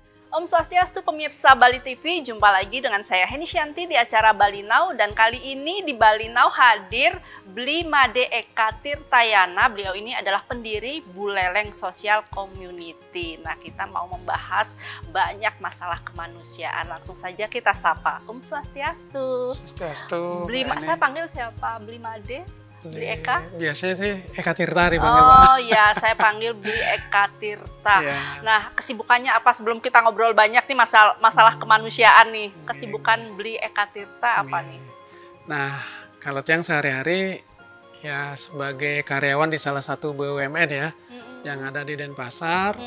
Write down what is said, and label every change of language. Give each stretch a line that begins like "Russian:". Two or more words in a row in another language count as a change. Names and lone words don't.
Indonesian: Om Swastiastu pemirsa Bali TV, jumpa lagi dengan saya Heni Shanti di acara Bali Now, dan kali ini di Bali Now hadir Bli Made Eka Tirtayana. Beliau ini adalah pendiri Buleleng Social Community. Nah, kita mau membahas banyak masalah kemanusiaan. Langsung saja kita sapa. Om Swastiastu. Swastiastu. Saya panggil siapa? Bli Made? Bli Eka? Biasanya sih Eka Tirta dipanggil, Pak. Oh ya, saya panggil Bli Eka Tirta. Yeah. Nah, kesibukannya apa sebelum kita ngobrol banyak nih masalah kemanusiaan nih? Kesibukan Bli Eka Tirta apa nih? Nah, kalau tiang sehari-hari ya sebagai karyawan di salah satu BUMN ya, yang ada di Denpasar.